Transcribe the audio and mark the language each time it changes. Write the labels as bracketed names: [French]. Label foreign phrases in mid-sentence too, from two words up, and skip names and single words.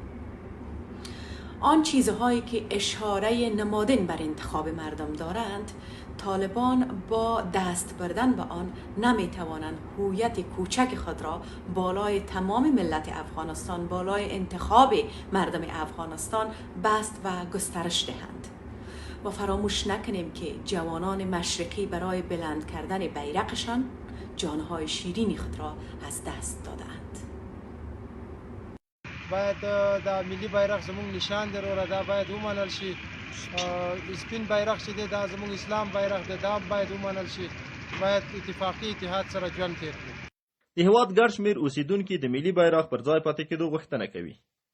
[Persian] آن چیزهایی که اشاره نمادین بر انتخاب مردم دارند، طالبان با دست بردن به آن نمیتوانند هویت کوچک خود را بالای تمام ملت افغانستان، بالای انتخاب مردم افغانستان بست و گسترش دهند. و فراموش نکنیم که جوانان مشرقی برای بلند کردن بیرقشان جانهای شیرین خود را از دست دادند. [Pashto] باید دا ملي بیرغ زموږ نشان دی وروره، دا باید ومنل شي. سپین بیرغ چې دی دا زموږ اسلام بیرغ دی، دا باید ومنل شي. باید اتفاقي اتحاد سره ژوند تېر کړو. د هېواد ګڼ شمېر اوسیدونکي د ملي بیرغ پر ځای پاتې کېدو غوښتنه کوي.